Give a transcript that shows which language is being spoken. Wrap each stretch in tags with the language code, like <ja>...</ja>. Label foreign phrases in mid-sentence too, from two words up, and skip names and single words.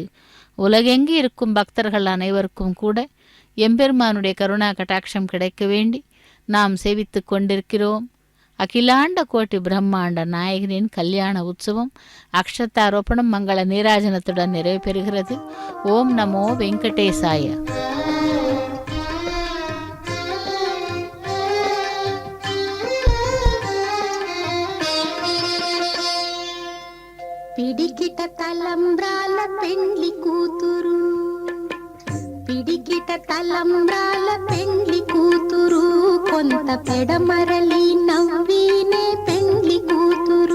<ta>உலகெங்கு இருக்கும் பக்தர்கள் அனைவருக்கும் கூட எம்பெருமானுடைய கருணா கட்டாட்சம் கிடைக்க வேண்டி நாம் சேவித்து கொண்டிருக்கிறோம். அகிலாண்ட கோட்டி பிரம்மாண்ட நாயகனின் கல்யாண உற்சவம் அக்ஷதாரோபணம் மங்கள நீராஜனத்துடன் நிறைவு பெறுகிறது. ஓம் நமோ வெங்கடேசாய.</ta> <te>పిడికిట తలంబ్రాల పెండ్లి కూతురు, పిడికిట తలంబ్రాల పెండ్లి కూతురు, కొంత పెడమరలి నవ్వీనే పెండ్లి కూతురు.</te>